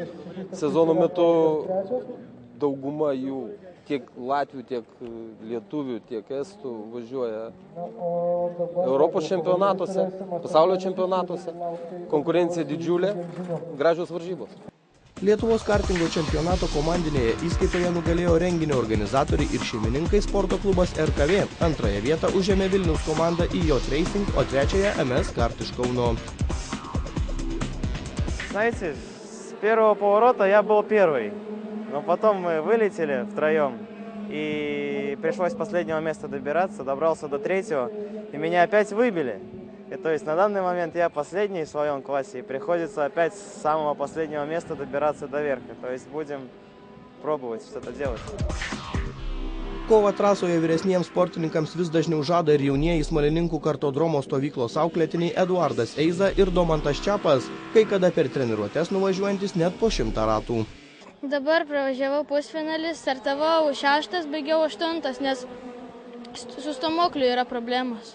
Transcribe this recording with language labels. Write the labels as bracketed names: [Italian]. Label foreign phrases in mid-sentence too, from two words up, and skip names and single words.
[Lithuanian] Sezono metu dauguma jų, tiek latvių, tiek lietuvių, tiek estų, važiuoja Europos čempionatuose, pasaulio čempionatuose. Konkurencija didžiulė, gražios varžybos. Lietuvos kartingo čempionato komandinėje įskaitoje nugalėjo renginio organizatoriai ir šeimininkai sporto klubas RKV. Antrąją vietą užėmė Vilniaus komanda IJ Racing, o trečiąją MS Kart iš Kauно. [Russian] Знаете, с первого поворота я был первый, но потом мы вылетели втроем, и пришлось с последнего места добираться, добрался до третьего, и меня опять выбили. И то есть на данный момент я последний в своем классе, и приходится опять с самого последнего места добираться до верха. То есть будем пробовать что-то делать. [Lithuanian] Kovą trasoje vyresniems sportininkams vis dažniau žada ir jaunieji Smalininkų kartodromo stovyklos auklėtiniai Eduardas Eiza ir Domantas Čepas, kai kada per treniruotes nuvažiuojantis net po 100 ratų. Dabar pravažiavau pusfinalį, startavau 6, baigiau 8, nes su stomokliu yra problemos.